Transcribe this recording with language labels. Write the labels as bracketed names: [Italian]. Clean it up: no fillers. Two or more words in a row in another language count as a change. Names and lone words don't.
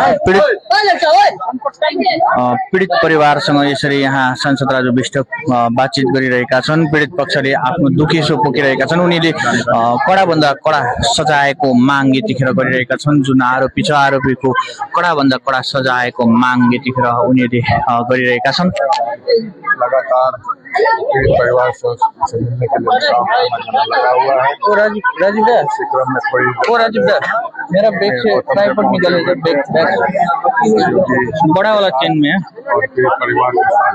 [Nepali] पीडित परिवारसँग यसरी यहाँ सांसद राजु विष्ट बातचित गरिरहेका छन्। पीडित पक्षले आफ्नो दुखेसो पोखिरहेका छन्। उनीले कडा भन्दा कडा सजायको माग यतिखेर गरिरहेका छन्। जुन आरोपी छ आरोपीको कडा भन्दा कडा सजायको माग यतिखेर उनीहरूले गरिरहेका छन्। [Hindi] लगातार परिवार से मिलने के लिए लगा हुआ है। राजीव मेरा बैग से ट्राइपॉड निकले तो बैग बड़ा वाला चेन में है और फिर परिवार के साथ